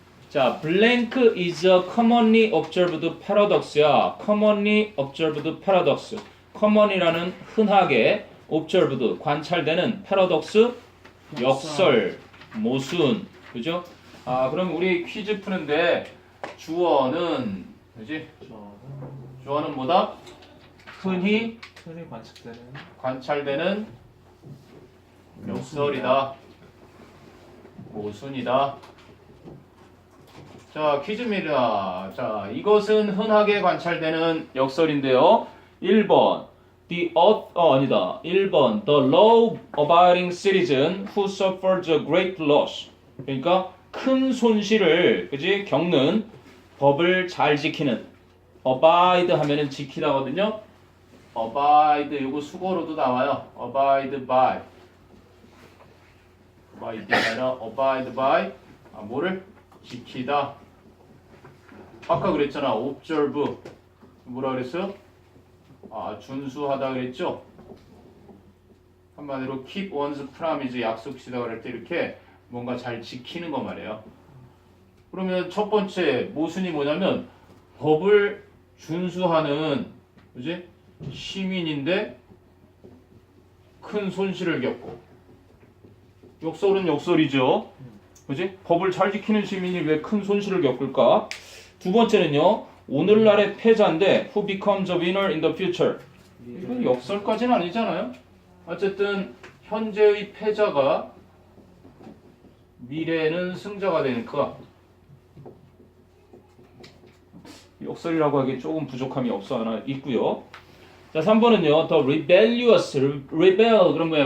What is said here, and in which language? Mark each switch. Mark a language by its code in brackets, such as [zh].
[en] 자, blank is a commonly observed paradox야. commonly observed paradox. [ko] common이라는 흔하게 observed 관찰되는 paradox 역설 모순. 그죠? 그럼 우리 퀴즈 푸는데 주어는 그지? 주어는 뭐다? 흔히 관찰되는 역설이다. 모순이다. 자, 퀴즈입니다. 자, 이것은 흔하게 관찰되는 역설인데요. 1번 아니다. 1번 [en] The law-abiding citizen who suffers a great loss. [ko] 그러니까 큰 손실을 그지? 겪는 법을 잘 지키는 abide 하면은 지키다거든요. abide 이거 수거로도 나와요. [en] abide by. abide [ko] 아니라 [en] abide by. [ko] 뭐를 지키다. 아까 그랬잖아. observe 뭐라 그랬어요? 준수하다 그랬죠? 한마디로 [en] keep one's promise [ko] 약속 지다 그럴 때 이렇게 뭔가 잘 지키는 거 말이에요. 그러면 첫 번째 모순이 뭐냐면 법을 준수하는 그지? 시민인데 큰 손실을 겪고 역설은 역설이죠. 그지? 법을 잘 지키는 시민이 왜 큰 손실을 겪을까? 두 번째는요. 오늘날의 패자인데 [en] who becomes a winner in the future. [ko] 이건 역설까지는 아니잖아요. 어쨌든 현재의 패자가 미래에는 승자가 되니까 역설이라고 하기에 조금 부족함이 없어 하나 있고요. 자, 3번은요. [en] The rebellious, rebel [ko] 그럼 뭐야?